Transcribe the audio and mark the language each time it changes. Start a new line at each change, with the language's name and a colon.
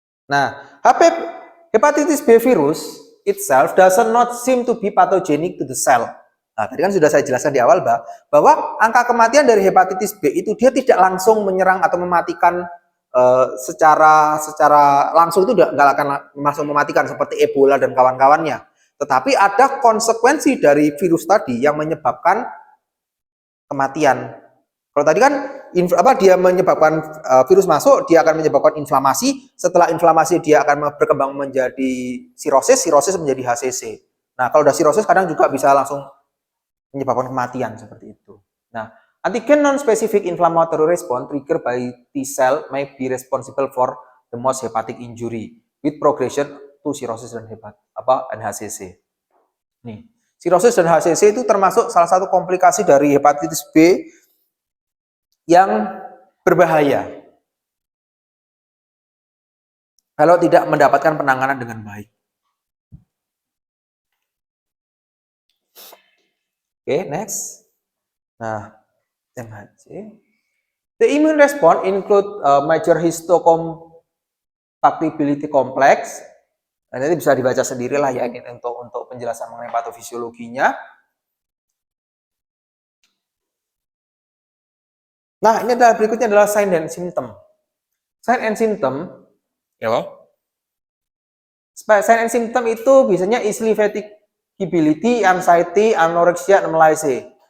English: Nah, hepatitis B virus itself does not seem to be pathogenic to the cell.
Indonesian: Nah, tadi kan sudah saya jelaskan di awal, bahwa angka kematian dari hepatitis B itu dia tidak langsung menyerang atau mematikan secara langsung, itu nggak akan langsung mematikan seperti Ebola dan kawan-kawannya. Tetapi ada konsekuensi dari virus tadi yang menyebabkan kematian. Kalau tadi kan dia menyebabkan virus masuk, dia akan menyebabkan inflamasi. Setelah inflamasi dia akan berkembang menjadi sirosis menjadi HCC. Nah, kalau udah sirosis kadang juga bisa langsung menyebabkan kematian seperti itu.
English: Nah, antigen non-specific inflammatory response triggered by T cell may be responsible for the most hepatic injury with progression to cirrhosis dan HCC.
Indonesian: Nih, cirrhosis dan HCC itu termasuk salah satu komplikasi dari hepatitis B yang berbahaya kalau tidak mendapatkan penanganan dengan baik. Oke, next. Nah, MHC.
English: The immune response include major histocompatibility complex.
Indonesian: Nah, nanti bisa dibaca sendiri lah ya ini untuk penjelasan mengenai patofisiologinya. Nah, ini adalah berikutnya adalah sign dan symptom.
English: Sign and symptom, sign and symptom
Indonesian: itu biasanya
English: easily fatigability, anxiety, anorexia, and malaise.